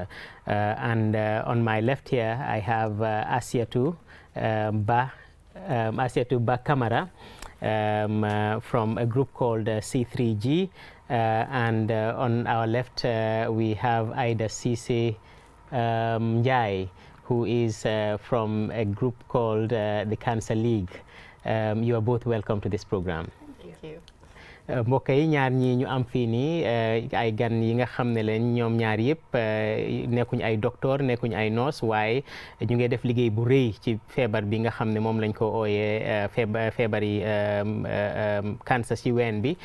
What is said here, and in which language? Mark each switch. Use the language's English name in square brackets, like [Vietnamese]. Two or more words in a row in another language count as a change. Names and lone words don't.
[English] And on my left here, I have Asiatu Bah Kamara from a group called C3G, and on our left we have Aida Cisse Njai, who is from a group called the Cancer League. You are both welcome to this program. Thank you. [Wolof] mbokk yi ñaar ñi ñu am fii nii ay gan yi nga xam ne leen ñoom ñaar yëpp nekkuñ ay docteur nekkuñ ay nurse waaye ñu ngi def liggéey bu rëy ci feebar bi nga xam ne moom lañ ko ooyee feebar yi cancer ci ween bi.